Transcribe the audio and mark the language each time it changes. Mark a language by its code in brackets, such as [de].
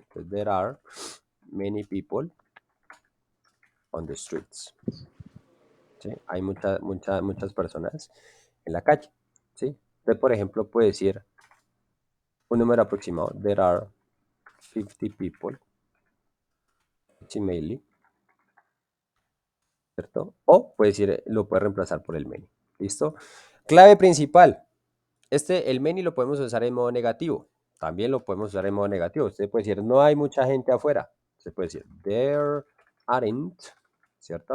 [es] Entonces, [en] there are many people on the streets. [es] ¿Sí? Hay muchas personas en la calle. ¿Sí? Usted, por ejemplo, puede decir un número aproximado. [en] There are 50 people, approximately, [es] ¿cierto? O puede decir, lo puede reemplazar por el many. ¿Listo? Clave principal. El many lo podemos usar en modo negativo. También lo podemos usar en modo negativo. Usted puede decir, no hay mucha gente afuera. Usted puede decir, [en] there aren't, [es] ¿cierto?